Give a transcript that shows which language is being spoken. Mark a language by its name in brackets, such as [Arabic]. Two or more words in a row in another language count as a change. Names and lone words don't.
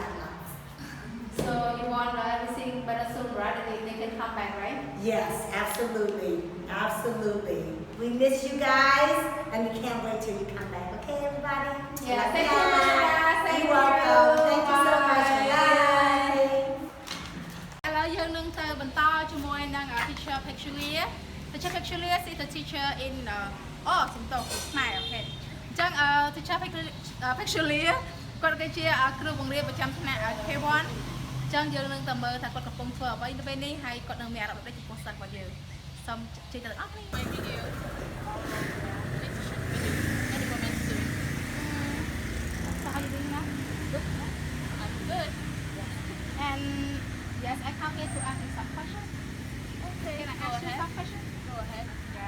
[English] So you want everything better soon, right? They can come back, right? Yes, absolutely. Absolutely. We miss you guys and we can't wait till you come back. Okay, everybody? Yeah, thank you, Mrs. Thank You're you. welcome. Thank you so much. Bye. [Khmer] ឥឡូវយើងនឹងទៅបន្តជាមួយនឹង teacher Peculiar. [English] Teacher Peculiar is the teacher in [Khmer] សំដៅខ្មែរអូខេអញ្ចឹង teacher Peculiar គាត់គឺជាគ្រូបង្រៀនប្រចាំថ្នាក់ K1 អញ្ចឹងយើងនឹងទៅមើលថាគាត់កំពុងធ្វើអ្វីនៅពេលនេះហើយគាត់នឹងមានអារម្មណ៍ដូចចំពោះសិស្សរបស់យើងសូមជិះទៅអស់គ្នា [English] video So how you doing now? Good. I'm good. And yes, I come here to ask you some questions. Okay. Can I ask you some questions? Go ahead. Yeah.